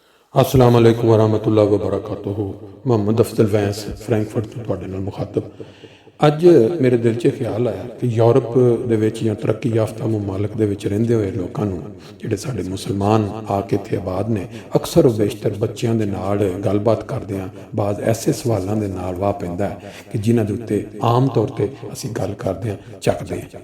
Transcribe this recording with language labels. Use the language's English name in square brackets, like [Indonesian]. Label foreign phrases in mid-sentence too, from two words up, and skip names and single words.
[Arabic] السلام عليكم ورحمة الله وبركاته. [Punjabi] मोहम्मद अफजल वैंस फ्रैंकफर्ट ਤੋਂ ਤੁਹਾਡੇ ਨਾਲ ਮੁਖਾਤਬ। ਅੱਜ ਮੇਰੇ ਦਿਲ 'ਚ ਖਿਆਲ ਆਇਆ ਕਿ ਯੂਰਪ ਦੇ ਵਿੱਚ ਜਾਂ ਤਰੱਕੀ ਯਾਫਤਾ ਮੁਮਾਲਕ ਦੇ ਵਿੱਚ ਰਹਿੰਦੇ ਹੋਏ ਲੋਕਾਂ ਨੂੰ, ਜਿਹੜੇ ਸਾਡੇ ਮੁਸਲਮਾਨ ਆ ਕੇ ਇੱਥੇ ਆਬਾਦ ਨੇ, ਅਕਸਰ ਬੇਸ਼ਤਰ ਬੱਚਿਆਂ ਦੇ ਨਾਲ ਗੱਲਬਾਤ ਕਰਦਿਆਂ ਬਾਅਦ ਐਸੇ ਸਵਾਲਾਂ ਦੇ ਨਾਲ ਵਾਹ ਪੈਂਦਾ ਹੈ ਕਿ ਜਿਨ੍ਹਾਂ ਦੇ ਉੱਤੇ ਆਮ ਤੌਰ 'ਤੇ ਅਸੀਂ ਗੱਲ ਕਰਦੇ ਹਾਂ ਚੱਕਦੇ ਹਾਂ।